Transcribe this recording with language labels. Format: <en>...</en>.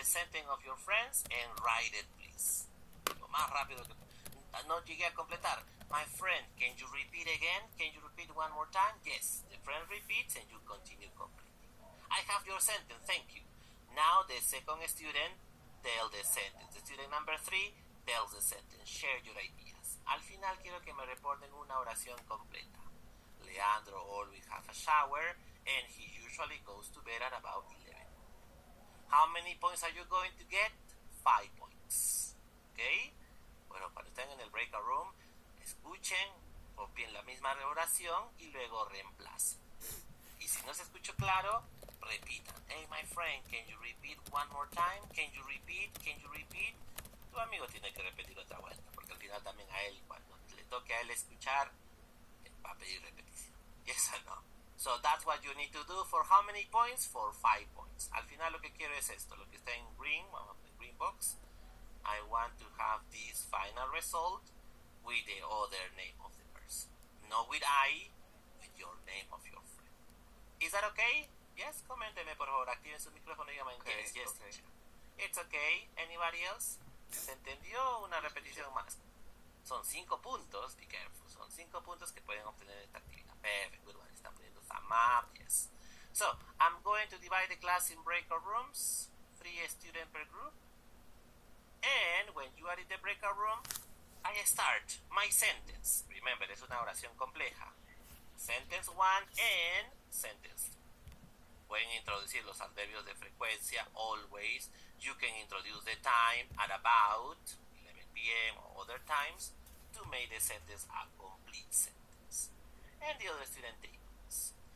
<en>the sentence of your friends and write it, please.</en> <es>Lo más rápido que... No llegué a completar.</es> <en>My friend, can you repeat again? Can you repeat one more time? Yes. The friend repeats and you continue completing. I have your sentence, thank you. Now the second student tells the sentence. The student number 3 tells the sentence. Share your ideas.</en> <es>Al final quiero que me reporten una oración completa.</es> <en>Leandro always has a shower and he usually goes to bed at about 11. How many points are you going to get? 5 points. Okay?</en> <es>Bueno, cuando estén en el breakout room, escuchen, copien la misma oración y luego reemplacen. Y si no se escuchó claro, repitan.</es> <en>Hey, my friend, can you repeat one more time? Can you repeat? Can you repeat?</en> <es>Tu amigo tiene que repetir otra vuelta, porque al final también a él, cuando le toque a él escuchar, va a pedir repetición.</es> <en>Yes or no? So that's what you need to do for how many points? For 5 points.</en> <es>Al final lo que quiero es esto, lo que está en green, vamos a green box.</es> <en>I want to have this final result with the other name of the person. Not with I, with your name of your friend. Is that okay? Yes,</en> <es>coménteme por favor, activen su micrófono y digan yes, yes,</es> <en>okay. teacher. It's okay. Anybody else?</en> <es>¿Se entendió? Una repetición más. Son 5 puntos,</es> <en>be careful.</en> <es>Son 5 puntos que pueden obtener esta actividad.</es> <en>Perfect, good one.</en> <es>Están poniendo</es> <en>thumb up, yes. So, I'm going to divide the class in breakout rooms. 3 students per group. And when you are in the breakout room, I start my sentence. Remember,</en> <es>es una oración compleja.</es> <en>Sentence 1 and sentence 2.</en> <es>Pueden introducir los adverbios de frecuencia, always.</es> <en>You can introduce the time at about 11 p.m. or other times to make the sentence a complete sentence. And the other student takes.</en>